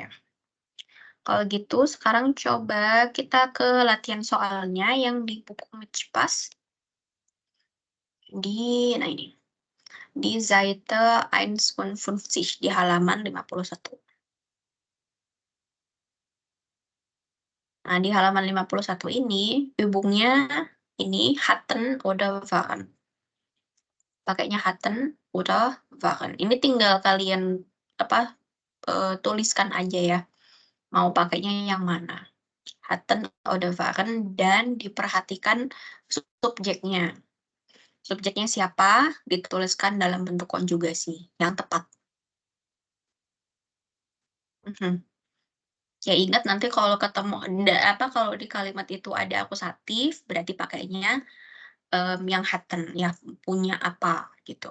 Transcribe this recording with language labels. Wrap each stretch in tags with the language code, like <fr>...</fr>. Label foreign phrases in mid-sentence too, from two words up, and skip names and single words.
<id>Kalau gitu, sekarang coba kita ke latihan soalnya yang di buku Mitchpas. Nah ini. Di Seite 51, di halaman 51. Nah, di halaman 51 ini, hubungnya ini</id> <de>hatten oder waren.</de> <id>Pakainya</id> <de>hatten oder waren.</de> <id>Ini tinggal kalian tuliskan aja ya. Mau pakainya yang mana.</id> <de>Hatten oder waren,</de> <id>dan diperhatikan subjeknya. Subjeknya siapa, dituliskan dalam bentuk konjugasi yang tepat. Mhm. Ya ingat nanti kalau ketemu kalau di kalimat itu ada akusatif, berarti pakainya yang hatten, ya punya apa gitu.</id>